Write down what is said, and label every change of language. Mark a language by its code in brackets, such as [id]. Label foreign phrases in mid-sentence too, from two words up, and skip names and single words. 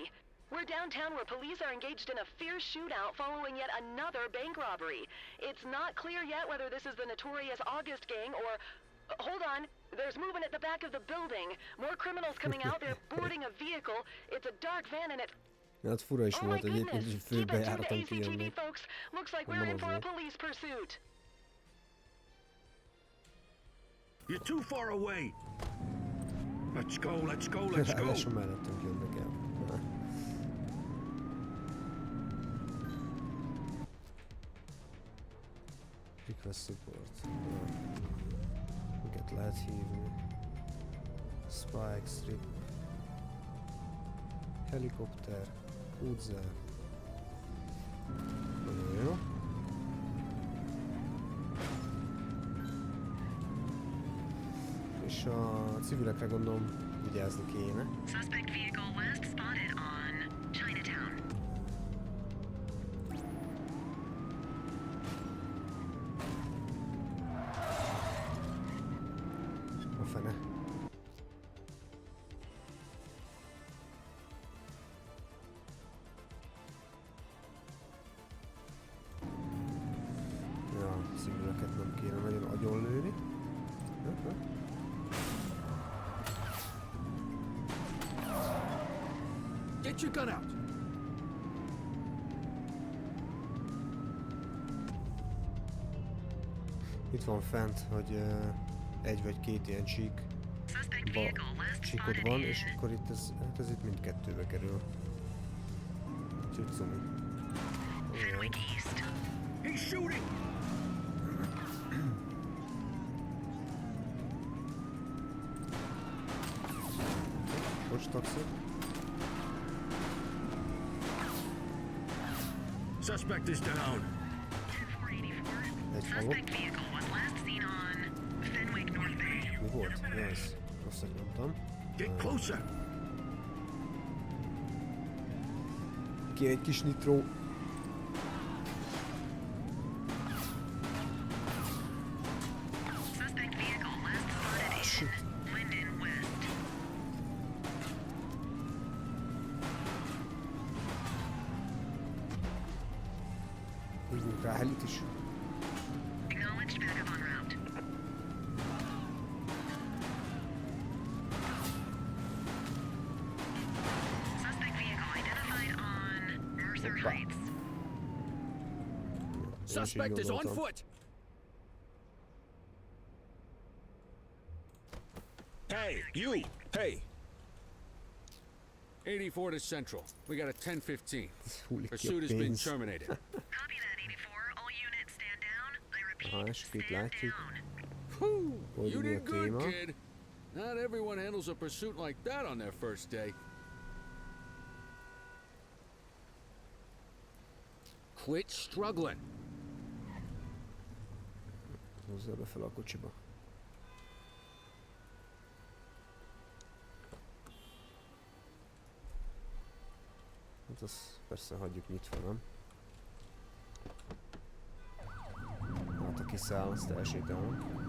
[en] We're downtown where police are engaged in a fierce shootout following yet another bank robbery. It's not clear yet whether this is the notorious August gang or... hold on. There's movement at the back of the building. More criminals coming out. They're boarding a vehicle. It's a dark van and it... [hu] Ja, az fura is [en] Oh my [hu] volt egyébként, [en] goodness! [hu] hogy [en] Keep it tuned, [hu] főbejáraton [en] ACTV [hu] kijönni. [en] folks. Looks like [hu] Mondom [en] we're in for a [hu] azért. [en] police pursuit. You're too far away. Let's go, let's go, let's go. [hu] Ráadásul mellettünk jönnek el. [en] Request support. [hu] Miket lehet hívni? [en] Spike strip. [hu] Helikopter. Cruiser. Nagyon jó. És a civilekre gondolom vigyázni kéne. [en] Suspect vehicle last spotted on Chinatown. [hu] A fene. Ja, civileket nem kéne nagyon agyonlőni. [en] Get your gun out! [hu] Itt van fent, hogy egy vagy két ilyen [en] Suspect vehicle last [hu] csíkod [en] spotted [hu] van, [en] in [hu] és akkor itt ez itt mindkettőbe kerül. Úgyhogy cumi. [en] Fenwick East. He's shooting. [hu] Bocs, taxi. [en] Suspect is down. 484. [hu] Egy halott. [en] Suspect vehicle was last seen on Fenwick North Bay. [hu] Mi volt? Yes. Rosszat nyomtam. [en] Get closer. [hu] Kéne egy kis nitró. [en] Suspect vehicle last spotted in Linden West. [hu] Hívjuk rá helit is. [en] Acknowledged backup en route. Suspect vehicle identified on Mercer [hu] Hoppa. [en] Heights. Suspect is on [hu] gondoltam. [en] foot! Hey, you! Hey! 84 to Central. We got a 10:15. [hu] Hullik ki a [en] Pursuit has been [hu] pénz. [en] terminated. Copy that, 84. All units stand down. I repeat, [hu] és itt [en] stand [hu] látjuk. [en] down. Whew, [hu] Hogy [en] you [hu] mi a [en] did good, [hu] téma. [en] kid. Not everyone handles a pursuit like that on their first day. Quit struggling. [hu] Hozzá be fel a kocsiba. Hát azt persze hagyjuk nyitva, nem? Hát ha kiszáll, azt elsétálunk.